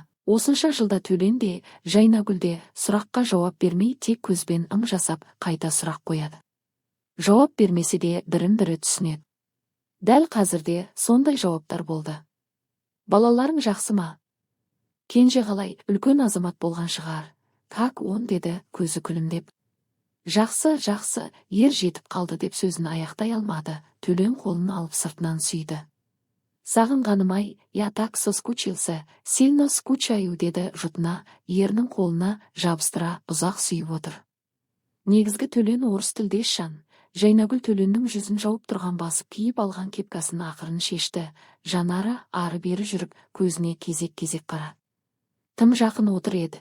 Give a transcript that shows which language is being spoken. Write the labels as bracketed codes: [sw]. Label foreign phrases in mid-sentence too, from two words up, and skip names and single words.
[kk] Осынша жылда Төлен де, Жайнагүл де сұраққа жауап бермей тек көзбен ым жасап, қайта сұрақ қояды. Жауап бермесе де бірін-бірі түсінеді. Дәл қазірде сондай жауаптар болды. Балаларың жақсы ма? Кенже қалай, үлкен азамат болған шығар. [ru] Как он [kk] деді, көзі күлімдеп. Жақсы, жақсы, ер жетіп қалды деп сөзін аяқтай алмады. Төлен қолын алып сыртынан сүйді. Сағынғаным-ай, [ru] я так соскучился, сильно скучаю [kk] деді жұтына, ерінің қолына жабыстыра ұзақ сүйіп отыр. Негізгі Төлен орыс тілдес жан. Жайнагүл Төленнің жүзін жауып тұрған басып киіп алған кепкасын ақырын шешті. Жанары ары-бері жүріп, көзіне кезек-кезек қарады. Тым жақын отыр еді.